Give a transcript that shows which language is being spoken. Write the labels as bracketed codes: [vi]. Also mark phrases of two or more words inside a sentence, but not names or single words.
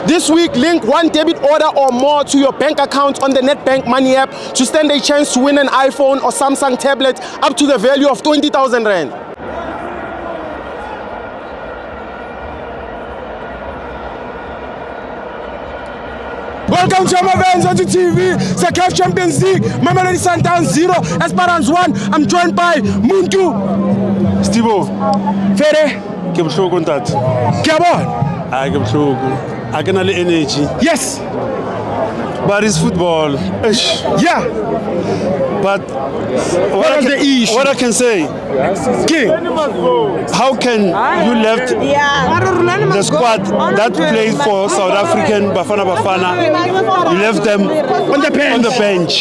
[en] This week, link one debit order or more to your bank account on the NetBank Money app to stand a chance to win an iPhone or Samsung tablet up to the value of 20,000 Rand. Welcome to my friends on TV. It's a CAF Champions League. Mamelodi Sundowns 0, Esperance 1. I'm joined by Muntu. Stibo. Fere. [st] Ke bohloko ntate. Ke a bona. Ke bohloko. A ke na le energy. [en] Yes. But it's football. Yeah. But what I can say, how can you left the squad that plays for South African Bafana Bafana, you left them on the bench.